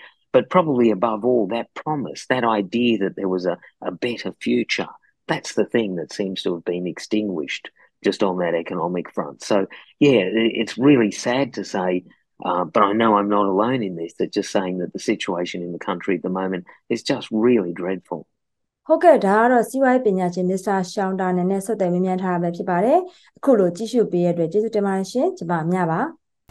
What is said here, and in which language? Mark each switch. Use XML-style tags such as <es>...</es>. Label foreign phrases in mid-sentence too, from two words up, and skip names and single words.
<en>But probably above all, that promise, that idea that there was a better future, that's the thing that seems to have been extinguished just on that economic front. So, yeah, it's really sad to say, but I know I'm not alone in this, that just saying that the situation in the country at the moment is just really dreadful.</en> <my>ဟုတ်ကဲ့ဒါကတော့စီးပွားရေးပညာရှင်မစ္စတာရှောင်းတာနဲ့ဆက်သွယ်မြင်မြန်ထားတာပဲဖြစ်ပါတယ်အခုလိုကြည့်ရှုပေးရတဲ့အတွက်ကျေးဇူးတင်ပါတယ်ရှင်ကျမမြပါ</my>